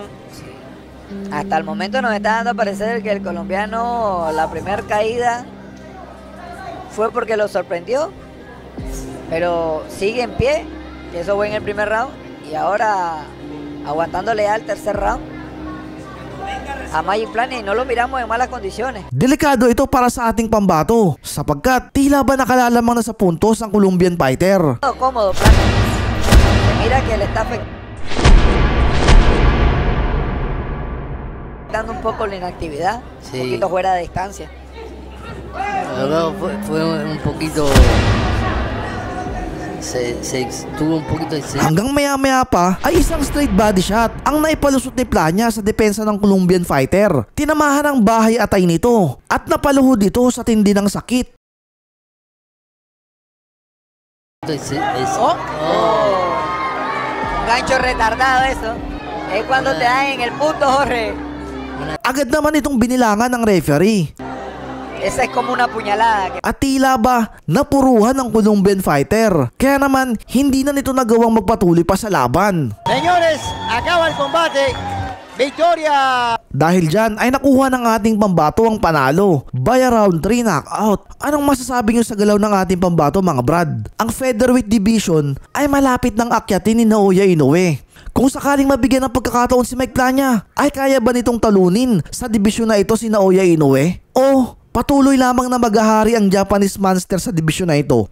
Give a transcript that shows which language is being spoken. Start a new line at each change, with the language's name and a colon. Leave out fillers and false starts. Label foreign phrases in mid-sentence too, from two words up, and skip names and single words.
Spanish: Hasta el momento nos está dando a parecer que el colombiano, la primera caída fue porque lo sorprendió, pero sigue en pie, que eso fue en el primer round, y ahora aguantándole al tercer round a Magic Plania y no lo miramos en malas condiciones.
Filipino: Delikado ito para sa ating pambato sapagkat tila ba nakalalamang na sa puntos ang
English: Colombian fighter.
Spanish: Cómodo Plania. Se mira que le está afectando un poco la inactividad, Sí. un poquito fuera de distancia. Luego fue un poquito... Se tuvo un poquito de...
Filipino: Hanggang maya-maya pa ay isang
English: straight body shot
Filipino: ang naipalusot ni Plania sa depensa ng
English: Colombian fighter.
Filipino: Tinamahan ang bahay atay nito at napaluhod ito sa tindi ng sakit.
Spanish: Gancho retardado eso. Es cuando te dan en el punto, Jorge.
Filipino: Agad naman itong binilangan ng referee.
Spanish: Esa es como una puñalada.
Filipino: At tila ba napuruhan ng
English: Colombian fighter.
Filipino: Kaya naman hindi na nito nagawang magpatuloy pa sa laban.
Spanish: Señores, acaba el combate. Victoria.
Filipino: Dahil dyan ay nakuha ng ating pambato ang panalo
English: by a round 3 knockout.
Filipino: Anong masasabi nyo sa galaw ng ating pambato mga brad? Ang
English: featherweight division
Filipino: ay malapit ng akyatin ni Naoya Inoue. Kung sakaling mabigyan ng pagkakataon si Mike Plania, ay kaya ba nitong talunin sa dibisyon na ito si Naoya Inoue? O patuloy lamang na maghahari ang
English: Japanese monster
Filipino: sa dibisyon na ito?